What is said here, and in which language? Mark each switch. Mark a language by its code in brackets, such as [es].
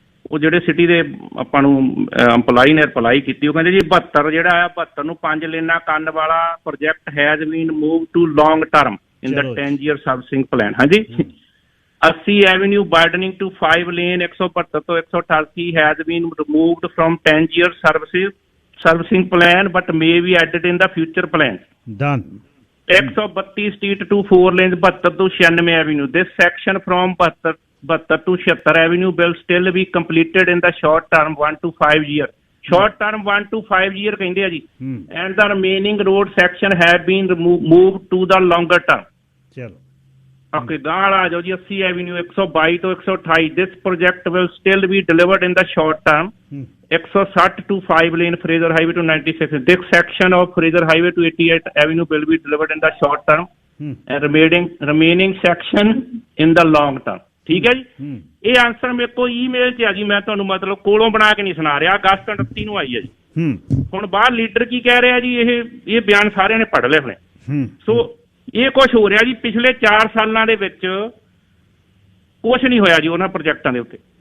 [pa] ਉਹ ਜਿਹੜੇ ਸਿਟੀ ਦੇ ਆਪਾਂ ਨੂੰ ਇੰਪਲਾਈ ਨੇ ਰਿਪਲਾਈ ਕੀਤੀ, ਉਹ ਕਹਿੰਦੇ ਜੀ 72 ਜਿਹੜਾ ਆ 72 ਨੂੰ 5 ਲੇਨਾਂ ਕਰਨ ਵਾਲਾ project [en] Has been move to long term in the 10-year servicing plan. [pa] ਹਾਂਜੀ, [en] 80 avenue widening to 5 lane 172 ਤੋਂ 188 has been removed from 10-year servicing plan but may be added in the future plan. 132 street to 4 lanes 72 to 96 avenue. This section from 72 to 76 avenue will still be completed in the short term 1 to 5 year. Short term 1 to 5 year [pa] ਕਹਿੰਦੇ ਆ ਜੀ, [en] and the remaining road section have been moved to the longer term. [pa] ਚਲੋ [en] Okay, [pa] ਗਾਲ ਆ ਜਾਓ ਜੀ 80 avenue 122 to 128. [en] This project will still be delivered in the short term. 160 to 5 lane Fraser Highway to 96. This section of Fraser Highway to 88 avenue will be delivered in the short term. And remaining section in the long term. [pa] ਠੀਕ ਹੈ ਜੀ, ਇਹ answer ਮੇਰੇ ਕੋਲ email 'ਚ ਆ ਜੀ, ਮੈਂ ਤੁਹਾਨੂੰ ਮਤਲਬ ਕੋਲੋਂ ਬਣਾ ਕੇ ਨਹੀਂ ਸੁਣਾ ਰਿਹਾ। ਅਗਸਤ 29 ਨੂੰ ਆਈ ਹੈ ਜੀ। ਹੁਣ ਬਾਹਰ ਲੀਡਰ ਕੀ ਕਹਿ ਰਿਹਾ ਜੀ, ਇਹ ਬਿਆਨ ਸਾਰਿਆਂ ਨੇ ਪੜ੍ਹ ਲਏ ਹੋਣੇ। ਸੋ ਇਹ ਕੁਛ ਹੋ ਰਿਹਾ ਜੀ, ਪਿਛਲੇ 4 ਸਾਲਾਂ ਦੇ ਵਿੱਚ ਕੁਛ ਨਹੀਂ ਹੋਇਆ ਜੀ ਉਹਨਾਂ ਪ੍ਰੋਜੈਕਟਾਂ ਦੇ ਉੱਤੇ।